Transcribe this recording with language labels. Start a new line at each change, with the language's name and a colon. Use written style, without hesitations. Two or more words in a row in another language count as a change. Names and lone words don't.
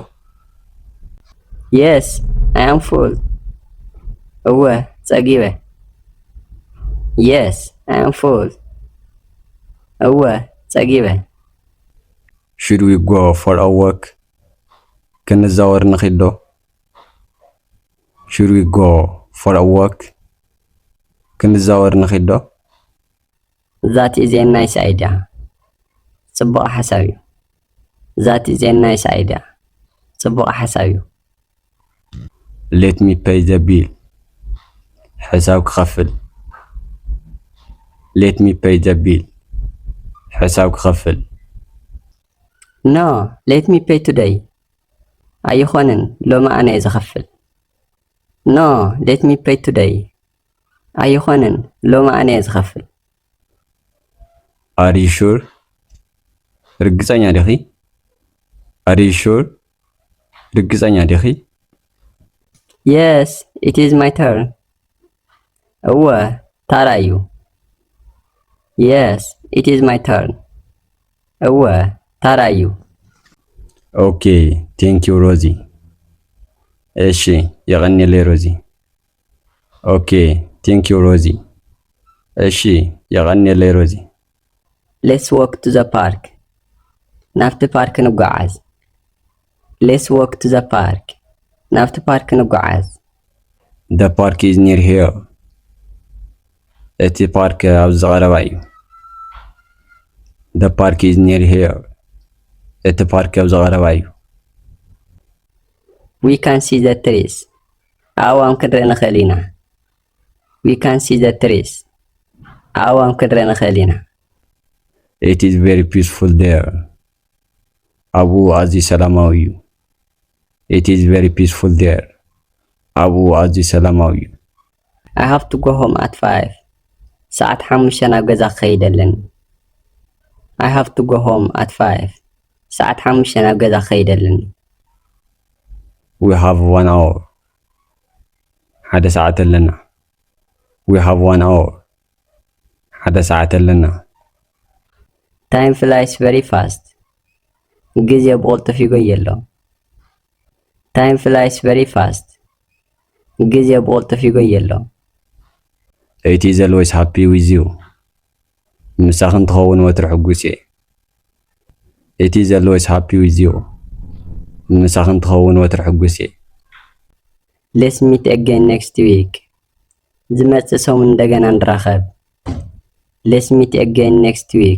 English: Yes, I am full.
Tigrinya: እወ ፀጊበ።
English: Yes, I am full.
Tigrinya: እወ ፀጊበ።
English: Should we go for a walk?
Tigrinya: ክንዛወር ንኺድ ዶ?
English: Should we go for a walk?
Tigrinya: ክንዛወር ንኺድ ዶ?
English: That is a nice idea.
Tigrinya: ጽቡቕ ሓሳብ እዩ።
English: That is a nice idea.
Tigrinya: ጽቡቕ ሓሳብ እዩ።
English: Let me pay the bill.
Tigrinya: ሕሳብ ክኸፍል።
English: Let me pay the bill.
Tigrinya: ሕሳብ ክኸፍል።
English: No, let me pay today.
Tigrinya: ኣይኾነን ሎሚ ኣነ እየ ዝኸፍል።
English: No, let me pay today.
Tigrinya: ኣይኾነን ሎሚ ኣነ እየ ዝኸፍል።
English: Are you sure?
Tigrinya: ርግፀኛ ዲኺ?
English: Are you sure?
Tigrinya: ርግፀኛ ዲኺ?
English: Yes, it is my turn.
Tigrinya: እወ ታራ እዩ።
English: Yes, it is my turn.
Tigrinya: እወ ታራ እዩ።
English: Okay, thank you Rosie.
Tigrinya: እሺ የቀኒለይ ሮዚ።
English: Okay, thank you Rosie.
Tigrinya: እሺ የቀኒለይ ሮዚ።
English: Let's walk to the park.
Tigrinya: ናብቲ ፓርክ ንጓዓዝ።
English: Let's walk to the park.
Tigrinya: ናብቲ ፓርክ ንጓዓዝ።
English: The park is near here.
Tigrinya: እቲ ፓርክ ኣብ ዝቐረባ እዩ።
English: The park is near here.
Tigrinya: እቲ ፓርክ ኣብ ዝቐረባ እዩ።
English: We can see the trees.
Tigrinya: ኣእዋም ክንርኢ ንኽእል ኢና።
English: We can see the trees.
Tigrinya: ኣእዋም ክንርኢ ንኽእል ኢና።
English: It is very peaceful there.
Tigrinya: ኣብኡ ኣዝዩ ሰላማዊ እዩ።
English: It is very peaceful there.
Tigrinya: ኣብኡ ኣዝዩ ሰላማዊ እዩ።
English: I have to go home at 5.
Tigrinya: ሰዓት 5 ናብ ገዛ ክኸይድ ኣለኒ።
English: I have to go home at 5.
Tigrinya: ሰዓት 5 ናብ ገዛ ክኸይድ ኣለኒ።
English: We have 1 hour.
Tigrinya: ሓደ ሰዓት ኣለና።
English: We have 1 hour.
Tigrinya: ሓደ ሰዓት ኣለና።
English: Time flies very fast. ጊዜ ብቕልጡፍ ይጎይ ኣሎ። Time flies very fast.
Tigrinya: ጊዜ ብቕልጡፍ ይጎይ ኣሎ።
English: It is always happy with you.
Tigrinya: ምሳኽ እንትኸውን ወትሪ ሕጉስ እየ።
English: It is always happy with you.
Tigrinya: ምሳኽ እንትኸውን ወትሪ ሕጉስ እየ።
English: Let's meet again next week.
Tigrinya: ዝመጽእ ሰሙን እንደገና እንራኸብ።
English: Let's meet again next week.